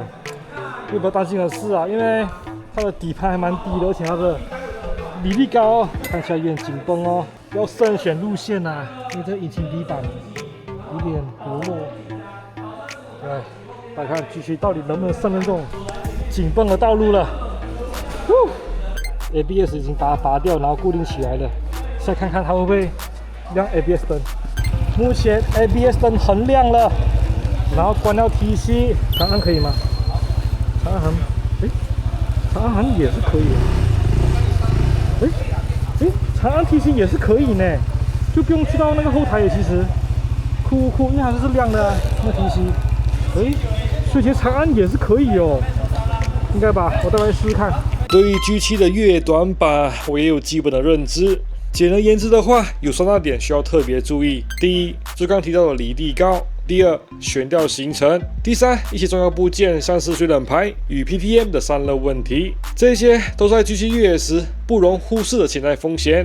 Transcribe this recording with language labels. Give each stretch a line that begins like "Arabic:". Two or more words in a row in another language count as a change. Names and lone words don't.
Chinese: 又不要擔心的是啊，因為它的底盤還蠻低的，而且它的履歷高哦，看起來有點緊繃哦，要慎選路線啊，因為這引擎底板有點薄弱。來，大家看 G7 到底能不能勝任這種緊繃的道路了 ？ABS 已經把它拔掉，然後固定起來了。再看看它會不會亮 ABS 燈。目前 ABS 燈很亮了，然後關掉 TC， 長按可以嗎？長按，長按也是可以的。長按 TC 也是可以呢，就不用去到那個後台也其實酷，因為它是亮的啊，那 TC。所以其實長按也是可以哦，應該吧？我待會試試看。對於 G7 的越野短板，我也有基本的認知。簡而言之的話，有3大點需要特別注意。第一，就剛提到的離地高；第二，懸吊行程；第三，一些重要部件，像是水冷排與 PTM 的散熱問題，這些都是在 G7 越野時不容忽視的潛在風險。